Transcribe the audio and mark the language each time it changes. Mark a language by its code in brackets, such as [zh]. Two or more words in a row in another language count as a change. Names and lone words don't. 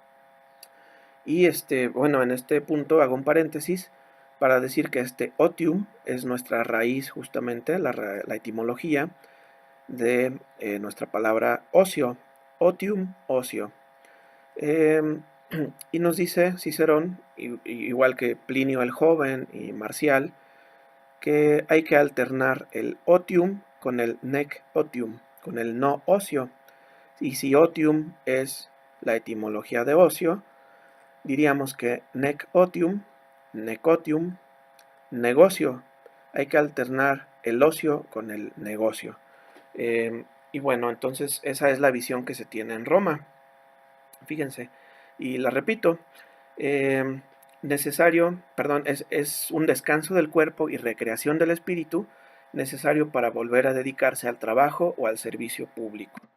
[es] Y bueno, en este punto hago un paréntesis para decir que este otium es nuestra raíz, justamente, la etimología de nuestra palabra ocio, otium, ocio. Em, y nos dice Cicerón, igual que Plinio el Joven y Marcial, que hay que alternar el otium con el [la] nec otium, [es] con el no ocio. Y si otium es la etimología de ocio, diríamos que [la] nec otium, necotium, [es] negocio. Hay que alternar el ocio con el negocio. Y bueno, entonces esa es la visión que se tiene en Roma. Fíjense, y la repito, es un descanso del cuerpo y recreación del espíritu necesario para volver a dedicarse al trabajo o al servicio público.